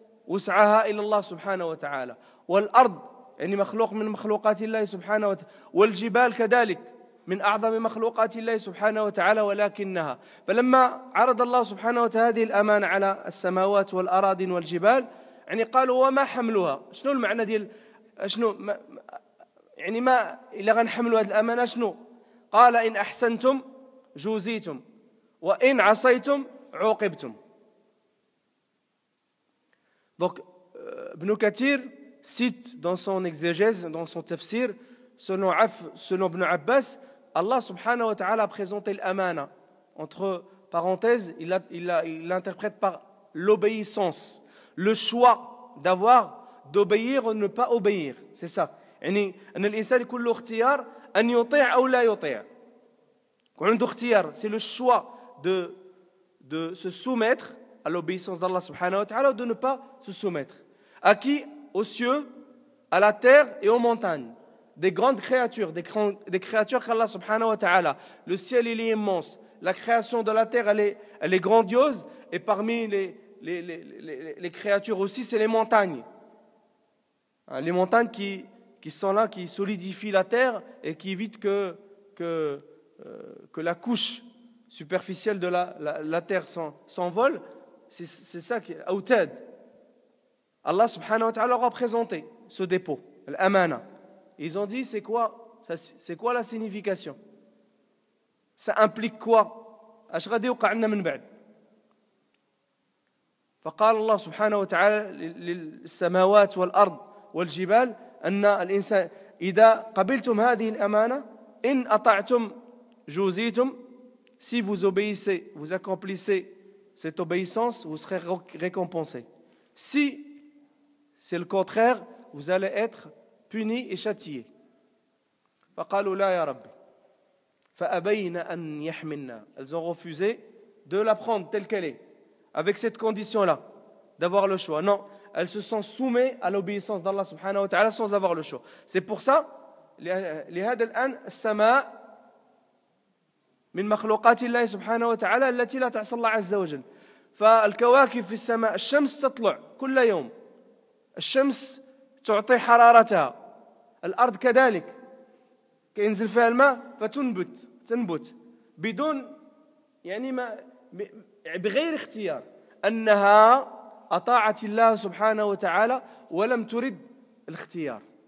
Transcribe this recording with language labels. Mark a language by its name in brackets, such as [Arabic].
[Arabic] وسعها إلا الله سبحانه وتعالى والأرض يعني مخلوق من مخلوقات الله سبحانه وتعالى والجبال كذلك من أعظم مخلوقات الله سبحانه وتعالى ولكنها فلما عرض الله سبحانه وتعالى هذه الأمانة على السماوات والأراضين والجبال يعني قالوا وما حملها شنو المعنى ديال شنو يعني ما إلا غنحملوا هذه الأمانة شنو قال إن أحسنتم جوزيتم وإن عصيتم عوقبتم. [French] Donc Ibn Kathir cite dans son exégèse, dans son tafsir, selon Ibn Abbas, Allah subhanahu wa ta'ala a présenté l'amana. Entre parenthèses, il l'interprète par l'obéissance, le choix d'obéir ou de ne pas obéir. C'est ça. [Arabic] يعني أن الإنسان يكون له اختيار أن يطيع أو لا يطيع. عنده اختيار, [French] c'est le choix de se soumettre à l'obéissance d'Allah subhanahu wa ta'ala ou de ne pas se soumettre. À qui? Aux cieux, à la terre et aux montagnes. Des grandes créatures, des créatures qu'Allah subhanahu wa ta'ala. Le ciel il est immense, la création de la terre elle est grandiose et parmi les créatures aussi c'est les montagnes. Les montagnes qui sont là, qui solidifient la terre et qui évitent que la couche superficielle de la terre s'envole. C'est ça qui est Autad. Allah subhanahu wa ta'ala aura présenté ce dépôt, l'amana. Ils ont dit c'est quoi la signification? Ça implique quoi? [Arabic] اش غادي يوقع لنا من بعد؟ فقال الله سبحانه وتعالى للسماوات والأرض والجبال أن الإنسان إذا قبلتم هذه الأمانة إن أطعتم جوزيتم [French] si vous obéissez, vous accomplissez cette obéissance, vous serez récompensé. Si c'est le contraire, vous allez être puni et châtié. [Arabic] فقالوا لا يا رب فأبين أن يحملنا. [French] Elles ont refusé de la prendre telle qu'elle est, avec cette condition-là, d'avoir le choix. Non, elle se sent soumise à l'obéissance d'Allah subhanahu wa ta'ala sans avoir le choix. C'est pour ça, [Arabic] لهذا الآن السماء من مخلوقات الله سبحانه وتعالى التي لا تعصى الله عز وجل. فالكواكب في السماء، الشمس تطلع كل يوم، الشمس تعطي حرارتها، الأرض كذلك ينزل فيها الماء فتنبت بدون يعني بغير اختيار، أنها أطاعت الله سبحانه وتعالى ولم ترد الاختيار.